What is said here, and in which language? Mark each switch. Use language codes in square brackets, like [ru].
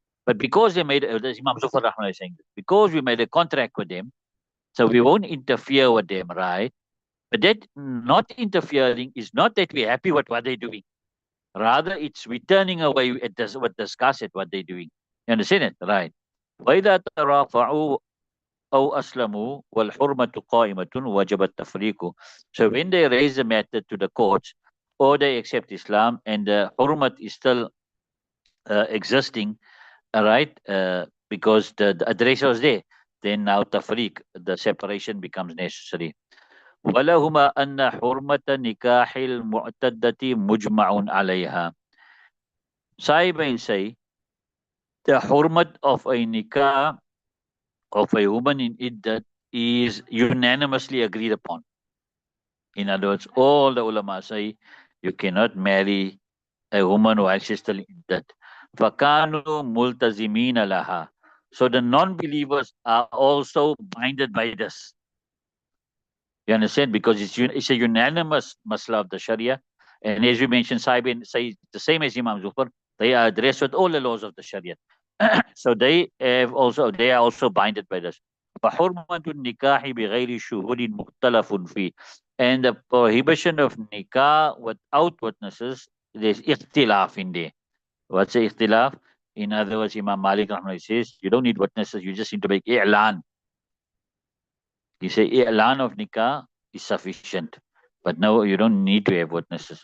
[en] But because they made, as Imam Zufar Rahman is saying, because we made a contract with them, so we won't interfere with them, right? But that not interfering is not that we're happy with what they're doing. Rather, it's we turning away at this, what discuss at what they're doing. You understand it? Right. [ar] وإذا ترافعوا أو أسلموا والحرمة قائمة وجب التفريق. [en] So when they raise the matter to the courts or they accept Islam and the hurmat is still existing, right? Because the address was there, then now tafriq, the separation becomes necessary. [ar] ولهما أن حرمة نكاح المعتدة مجمع عليها. [en] Sahibain say the hurmat of a nikah of a woman in iddat is unanimously agreed upon. In other words, all the ulama say you cannot marry a woman while she's still in iddat. [ar] فَكَانُوا مُلْتَزِمِينَ لَهَا. [en] So the non-believers are also binded by this. You understand? Because it's a unanimous masla of the Sharia. And as we mentioned, Saibin say the same as Imam Zufar, they are addressed with all the laws of the Sharia. So they are also binded by this. [ar] فحرمة النكاح بغير شهود مختلف فيه. [en] And the prohibition of nikah without witnesses, there's ikhtilaf in there. What's the ikhtilaf? In other words, Imam Malik says, you don't need witnesses, you just need to make i'lan. He say i'lan of nikah is sufficient. But no, you don't need to have witnesses.